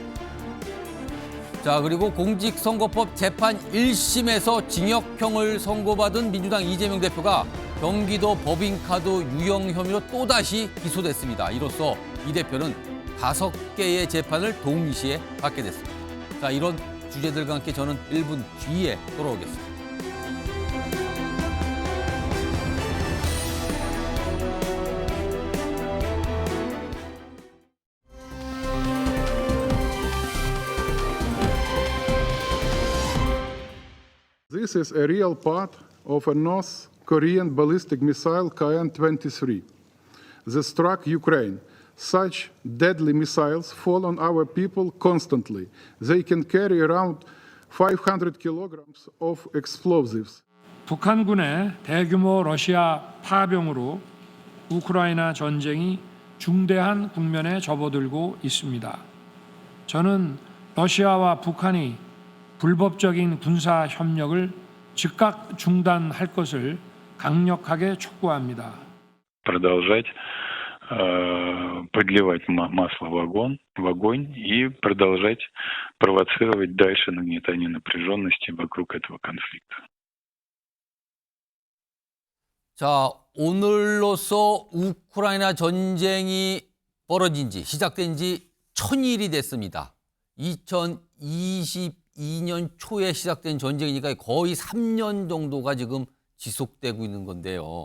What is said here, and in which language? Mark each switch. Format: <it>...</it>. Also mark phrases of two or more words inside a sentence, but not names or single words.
<ko>자, 그리고 공직선거법 재판 1심에서 징역형을 선고받은 민주당 이재명 대표가 경기도 법인카드 유용 혐의로 또다시 기소됐습니다. 이로써 이 대표는 5개의 재판을 동시에 받게 됐습니다. 자, 이런 주제들과 함께 저는 1분 뒤에 돌아오겠습니다.</ko> <en>This is a real part of a North Korean ballistic missile KN-23 that struck Ukraine. Such deadly missiles fall on our people constantly. They can carry around 500 kilograms of explosives.</en> <ko>북한군의 대규모 러시아 파병으로 우크라이나 전쟁이 중대한 국면에 접어들고 있습니다. 저는 러시아와 북한이 불법적인 군사 협력을 즉각 중단할 것을 강력하게 촉구합니다.</ko> <ru>Продолжать подливать масло в огонь и продолжать провоцировать дальше нагнетание напряженности вокруг этого конфликта.</ru> <ko>자, 오늘로써 우크라이나 전쟁이 벌어진 지, 시작된 지 1000일이 됐습니다. 2022년 초에 시작된 전쟁이니까 거의 3년 정도가 지금 지속되고 있는 건데요.</ko>